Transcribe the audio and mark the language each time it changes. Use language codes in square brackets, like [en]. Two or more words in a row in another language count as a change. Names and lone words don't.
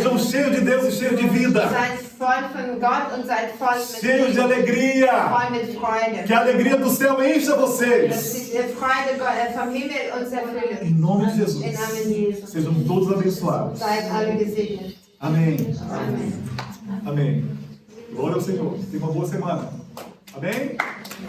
[pt] Sejam cheios de Deus e cheios de vida. [de] Seid voll von Gott und seid voll mit [pt] Cheios de [de] Leben. [pt] alegria. [de] Voll mit Freude. [pt] Que a alegria do céu encha [de] Dass [pt] vocês. [de] sich die Freude vom Himmel uns erfüllt. [pt] Em nome de [de] Im [pt] Jesus. [de] Namen Jesus. [pt] Sejam todos abençoados. [de] Seid alle gesegnet. [pt] Amém. [de] Amen. [pt] Amém. Glória ao Senhor. Tenha uma boa semana. Amém?